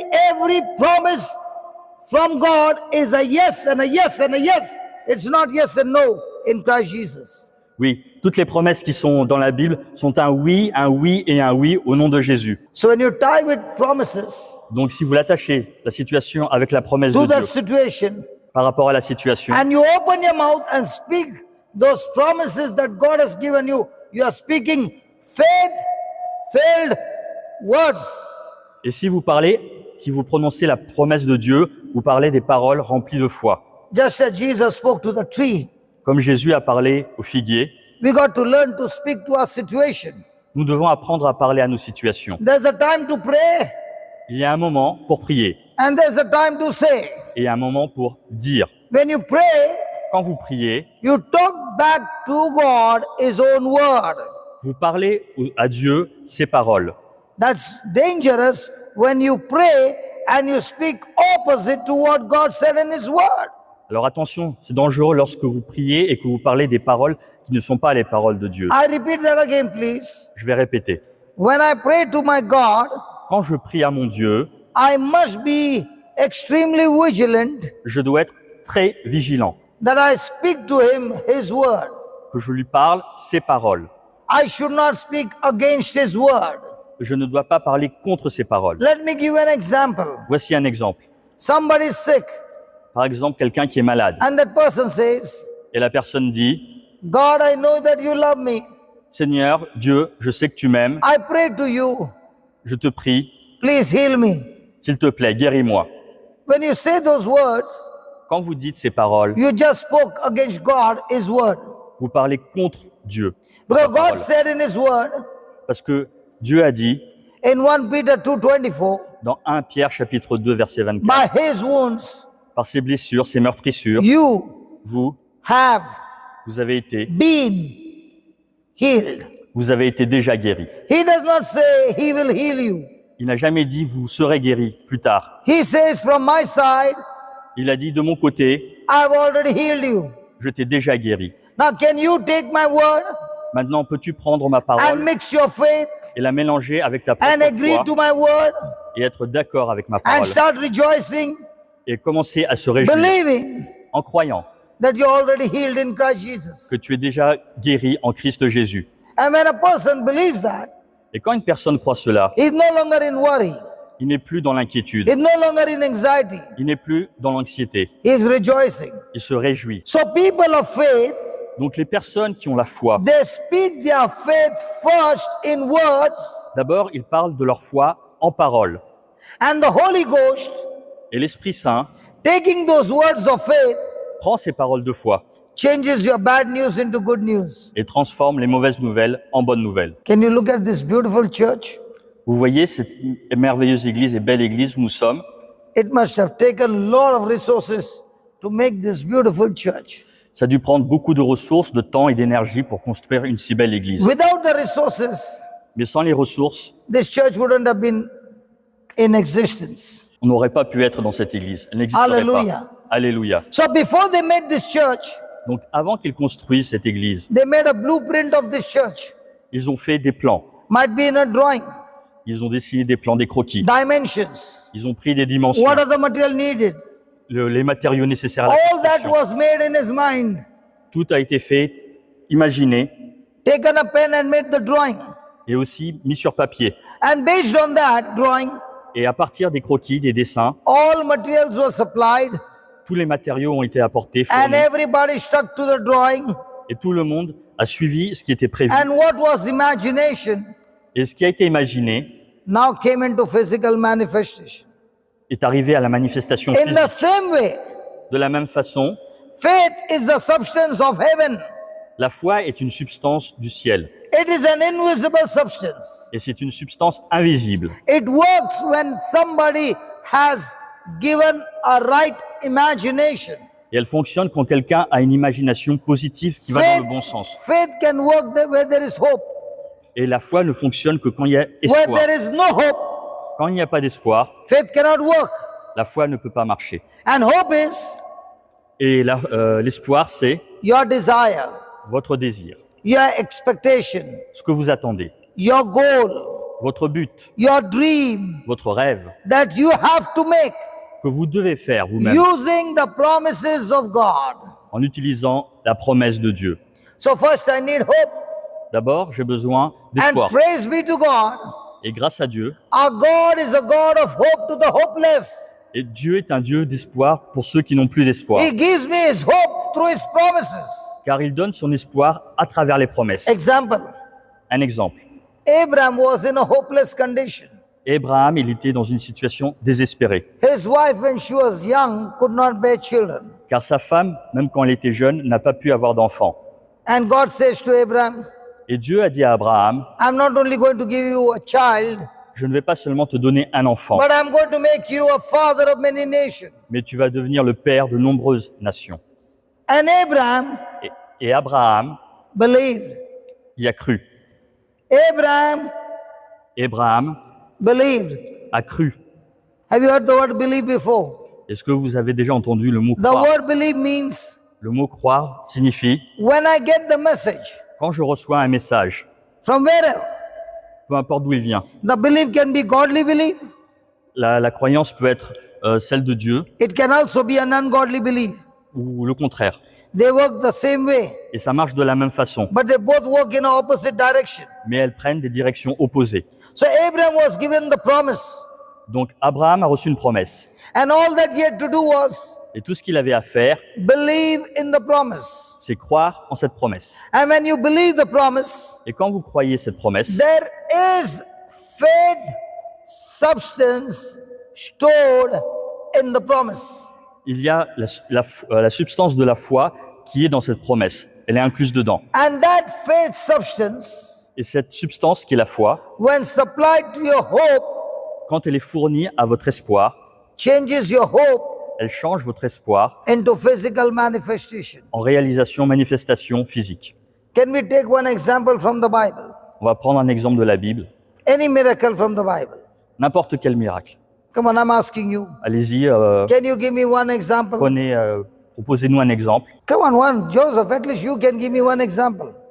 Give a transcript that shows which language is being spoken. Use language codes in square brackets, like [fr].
[en] Every promise from God is a yes and a yes and a yes. It's not yes and no in Christ Jesus. [fr] Oui, toutes les promesses qui sont dans la Bible sont un oui et un oui au nom de Jésus. [en] So when you tie with promises [fr] Donc si vous l'attachez, la situation avec la promesse [en] to [fr] de Dieu [en] that situation, [fr] par rapport à la situation, [en] and you open your mouth and speak those promises that God has given you, you are speaking faith-filled words. [fr] et si vous parlez, si vous prononcez la promesse de Dieu, vous parlez des paroles remplies de foi. [en] Just as Jesus spoke to the tree, [fr] Comme Jésus a parlé au figuier, [en] we got to learn to speak to our situation. [fr] nous devons apprendre à parler à nos situations. [en] There's a time to pray, [fr] Il y a un moment pour prier [en] and there's a time to say. [fr] et un moment pour dire. [en] When you pray, [fr] Quand vous priez, [en] you talk back to God His own word. [fr] vous parlez à Dieu ses paroles. [en] That's dangerous when you pray and you speak opposite to what God said in His word. [fr] Alors attention, c'est dangereux lorsque vous priez et que vous parlez des paroles qui ne sont pas les paroles de Dieu. [en] I repeat that again, please. [fr] Je vais répéter. [en] When I pray to my God, [fr] Quand je prie à mon Dieu, [en] I must be extremely vigilant [fr] je dois être très vigilant, [en] that I speak to Him His word. [fr] que je lui parle ses paroles. [en] I should not speak against His word. [fr] Je ne dois pas parler contre ses paroles. [en] Let me give an example. [fr] Voici un exemple. [en] Somebody is sick, [fr] Par exemple, quelqu'un qui est malade [en] and that person says, [fr] et la personne dit [en] God, I know that you love me. [fr] « Seigneur, Dieu, je sais que tu m'aimes, [en] I pray to you. [fr] je te prie, [en] Please heal me. [fr] s'il te plaît, guéris-moi. » [en] When you say those words, [fr] Quand vous dites ces paroles, [en] you just spoke against God, His word. [fr] vous parlez contre Dieu. [en] Because [fr] Sa [en] God [fr] parole. [en] said in His word, [fr] Parce que Dieu a dit [en] in 1 Peter 2:24, [fr] dans 1 Pierre chapitre 2 verset 24, [en] by His wounds, [fr] par ses blessures, ses meurtrissures, [en] you [fr] vous [en] have [fr] avez été [en] been healed. [fr] vous avez été déjà guéri. [en] He does not say He will heal you. [fr] Il n'a jamais dit vous serez guéri plus tard. [en] He says, from my side, [fr] Il a dit de mon côté, [en] I've already healed you. [fr] je t'ai déjà guéri. [en] Now, can you take my word [fr] Maintenant, peux-tu prendre ma [en] and [fr] parole [en] mix your faith [fr] et la mélanger avec ta [en] and [fr] propre [en] agree [fr] foi [en] to my word [fr] et être d'accord avec ma [en] and [fr] parole [en] start rejoicing, [fr] et commencer à se réjouir [en] believing [fr] en croyant [en] that you're already healed in Christ Jesus? [fr] que tu es déjà guéri en Christ Jésus. [en] And when a person believes that, [fr] Et quand une personne croit cela, [en] he's no longer in worry. [fr] il n'est plus dans l'inquiétude, [en] He's no longer in anxiety. [fr] il n'est plus dans l'anxiété, [en] He's rejoicing. [fr] il se réjouit. [en] So people of faith, [fr] Donc les personnes qui ont la foi, [en] they speak their faith first in words, [fr] d'abord ils parlent de leur foi en parole. [en] and the Holy Ghost, [fr] Et l'Esprit Saint [en] taking those words of faith, [fr] prend ces paroles de foi [en] changes your bad news into good news. [fr] et transforme les mauvaises nouvelles en bonnes nouvelles. [en] Can you look at this beautiful church? [fr] Vous voyez cette merveilleuse église et belle église où nous sommes. [en] It must have taken a lot of resources to make this beautiful church. [fr] Ça a dû prendre beaucoup de ressources, de temps et d'énergie pour construire une si belle église. [en] Without the resources, [fr] Mais sans les ressources, [en] this church wouldn't have been in existence. [fr] on n'aurait pas pu être dans cette église. Elle n'existerait [en] Hallelujah. [fr] pas. Alléluia. [en] So before they made this church, [fr] Donc avant qu'ils construisent cette église, [en] they made a blueprint of this church. [fr] ils ont fait des plans. [en] Might be in a drawing, [fr] Ils ont dessiné des plans, des croquis. [en] dimensions. [fr] Ils ont pris des dimensions, [en] What are the material needed? [fr] les matériaux nécessaires à la [en] All that [fr] construction. [en] was made in his mind. [fr] Tout a été fait, imaginé [en] Taken a pen and made the drawing. [fr] et aussi mis sur papier. [en] And based on that drawing, [fr] Et à partir des croquis, des dessins, [en] all materials were supplied [fr] tous les matériaux ont été apportés, [en] and [fr] fournis, [en] everybody stuck to the drawing. [fr] et tout le monde a suivi ce qui était prévu. [en] And what was imagination [fr] Et ce qui a été imaginé [en] now came into physical manifestation. [fr] est arrivé à la manifestation [en] In the [fr] physique. [en] same way, [fr] De la même façon, [en] faith is the substance of heaven. [fr] la foi est une substance du ciel. [en] It is an invisible substance. [fr] Et c'est une substance invisible. [en] It works when somebody has given a right imagination. [fr] Et elle fonctionne quand quelqu'un a une imagination positive qui va dans le bon sens. [en] Faith can work where there is hope. [fr] Et la foi ne fonctionne que quand il y a [en] Where [fr] espoir. [en] there is no hope, [fr] Quand il n'y a pas d'espoir, [en] faith cannot work. [fr] la foi ne peut pas marcher. [en] And hope is [fr] Et l'espoir, c'est [en] your desire, [fr] votre désir, [en] your expectation, [fr] ce que vous attendez, [en] your goal, [fr] votre but, [en] your dream [fr] votre rêve, [en] that you have to make [fr] que vous devez faire vous-même [en] using the promises of God. [fr] en utilisant la promesse de Dieu. [en] So first I need hope, [fr] D'abord, j'ai besoin [en] and [fr] d'espoir. [en] praise be to God. [fr] Et grâce à Dieu, [en] Our God is a God of hope to the hopeless. [fr] et Dieu est un Dieu d'espoir pour ceux qui n'ont plus d'espoir, [en] He gives me his hope through his promises. [fr] car il donne son espoir à travers les promesses. [en] Example, [fr] Un exemple. [en] Abraham was in a hopeless condition. [fr] Abraham, il était dans une situation désespérée, [en] His wife, when she was young, could not bear children. [fr] car sa femme, même quand elle était jeune, n'a pas pu avoir d'enfant. [en] And God says to Abraham, [fr] Et Dieu a dit à Abraham, [en] I'm not only going to give you a child, [fr] je ne vais pas seulement te donner un enfant, [en] but I'm going to make you a father of many nations. [fr] mais tu vas devenir le père de nombreuses nations. [en] And Abraham [fr] Et Abraham [en] believed. [fr] y a cru. [en] Abraham [fr] Abraham [en] believed. [fr] a cru. [en] Have you heard the word believe before? [fr] Est-ce que vous avez déjà entendu le mot [en] The [fr] croire? [en] word believe means [fr] Le mot croire signifie [en] when I get the message [fr] quand je reçois un message, [en] from wherever. [fr] peu importe d'où il vient. [en] The belief can be godly belief. [fr] La croyance peut être celle de Dieu [en] It can also be an ungodly belief. [fr] ou le contraire. [en] They work the same way, [fr] Et ça marche de la même façon, [en] but they both work in an opposite direction. [fr] mais elles prennent des directions opposées. [en] So Abraham was given the promise, [fr] Donc Abraham a reçu une promesse. [en] and all that he had to do was [fr] Et tout ce qu'il avait à faire, [en] believe in the promise. [fr] c'est croire en cette promesse. [en] And when you believe the promise, [fr] Et quand vous croyez cette promesse, [en] there is faith substance stored in the promise. [fr] il y a la substance de la foi qui est dans cette promesse. Elle est incluse dedans. [en] And that faith substance, [fr] Et cette substance qui est la foi, [en] when supplied to your hope, [fr] quand elle est fournie à votre espoir, [en] changes your hope [fr] elle change votre espoir [en] into physical manifestation. [fr] en réalisation, manifestation physique. [en] Can we take one example from the Bible? [fr] On va prendre un exemple de la Bible. [en] Any miracle from the Bible? [fr] N'importe quel miracle. [en] Come on, I'm asking you. [fr] Allez-y, [en] Can you give me one example? [fr] proposez-nous un exemple. [en] Come on, one. Joseph, at least you can give me one example.